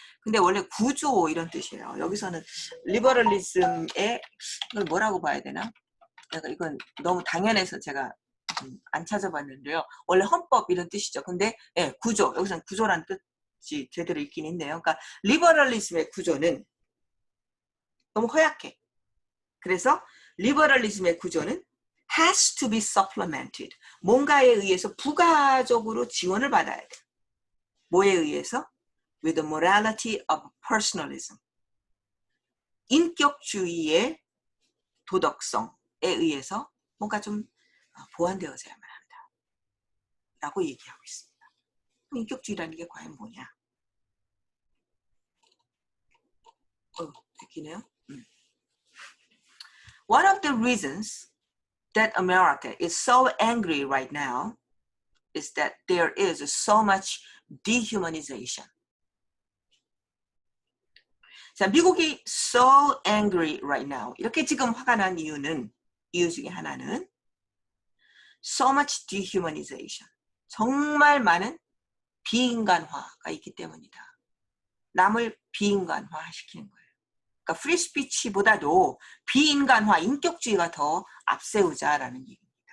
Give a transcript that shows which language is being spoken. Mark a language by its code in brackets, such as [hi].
[ko] 근데 원래 구조 이런 뜻이에요. 여기서는 리버럴리즘의 이걸 뭐라고 봐야 되나? 내가 이건 너무 당연해서 제가 안 찾아봤는데요. 원래 헌법 이런 뜻이죠. 근데 구조, 여기서는 구조라는 뜻이 제대로 있긴 있네요. 그러니까 리버럴리즘의 구조는 너무 허약해. 그래서 리버럴리즘의 구조는 has to be supplemented. 뭔가에 의해서 부가적으로 지원을 받아야 돼. 뭐에 의해서? [en] With the morality of personalism. [ko] 인격주의의 도덕성에 의해서 뭔가 좀 보완되어져야만 한다. 라고 얘기하고 있습니다. 인격주의라는 게 과연 뭐냐? 듣기네요. [en] One of the reasons that America is so angry right now is that there is so much dehumanization. [ko] 자, 미국이 so angry right now. 이렇게 지금 화가 난 이유 중에 하나는 so much dehumanization. 정말 많은 비인간화가 있기 때문이다. 남을 비인간화 시키는 거예요. 그러니까 프리 스피치보다도 비인간화, 인격주의가 더 앞세우자라는 얘기입니다.